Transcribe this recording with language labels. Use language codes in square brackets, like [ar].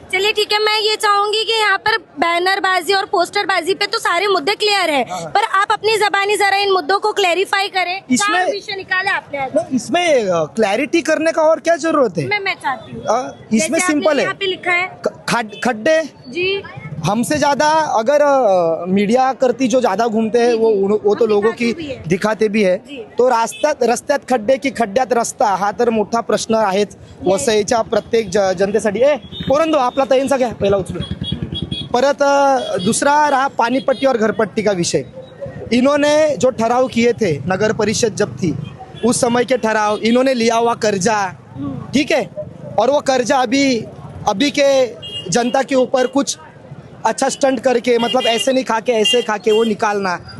[hi] चलिए ठीक है, मैं ये चाहूंगी कि यहाँ पर बैनरबाजी और पोस्टरबाजी पे तो सारे मुद्दे क्लियर है, पर आप अपनी जबानी जरा इन मुद्दों को क्लैरिफाई करें। इसमें विषय निकाले आपने आज। इसमें क्लैरिटी करने का और क्या जरूरत है? मैं चाहती हूँ इसमें सिंपल है, यहाँ पे लिखा है खड्डे जी, हमसे ज्यादा अगर मीडिया करती जो ज्यादा घूमते हैं वो तो लोगों की दिखाते भी है। [mr] तो रस्त्यात खड्डे की खड्ड्यात रस्ता हा तर मोठा प्रश्न आहेच वसईच्या प्रत्येक जनतेसाठी। पोरंदो आपला ताईंचा घ्या पहिला उचलून। [hi] परत दूसरा रहा पानीपट्टी और घरपट्टी का विषय। इन्होंने जो ठराव किए थे, नगर परिषद जब थी उस समय के ठराव, इन्होंने लिया हुआ कर्जा, ठीक है, और वो कर्जा अभी के जनता के ऊपर कुछ अच्छा स्टंट करके, मतलब ऐसे नहीं खाके ऐसे खाके वो निकालना।